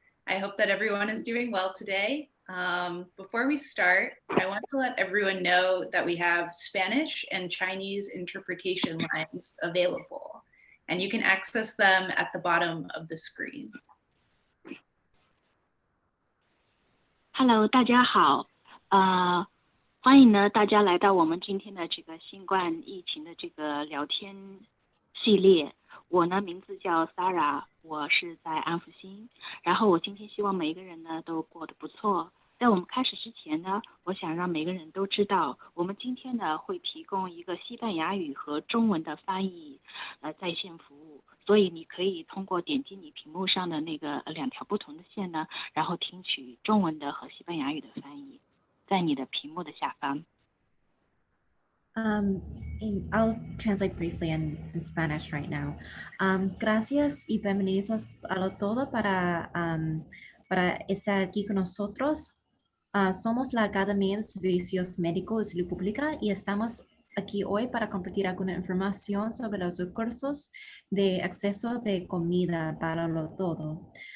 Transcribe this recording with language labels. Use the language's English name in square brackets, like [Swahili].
[English] I hope that everyone is doing well today. Before we start, I want to let everyone know that we have Spanish and Chinese interpretation lines available, and you can access them at the bottom of the screen. [Chinese] Hello， 大家好，欢迎呢大家来到我们今天的这个新冠疫情的这个聊天系列。我呢名字叫 Sarah， 我是在安福新，然后我今天希望每一个人呢都过得不错。在我们开始之前呢，我想让每个人都知道，我们今天呢会提供一个西班牙语和中文的翻译在线服务，所以你可以通过点击你屏幕上的那个两条不同的线呢，然后听取中文的和西班牙语的翻译，在你的屏幕的下方。 [English] I'll translate briefly in Spanish right now. [Spanish] Gracias y bienvenidos a todo para estar aquí con nosotros. Somos la Academia de Servicios Médicos y Pública y estamos aquí hoy para compartir alguna información sobre los recursos de acceso de comida para lo todo.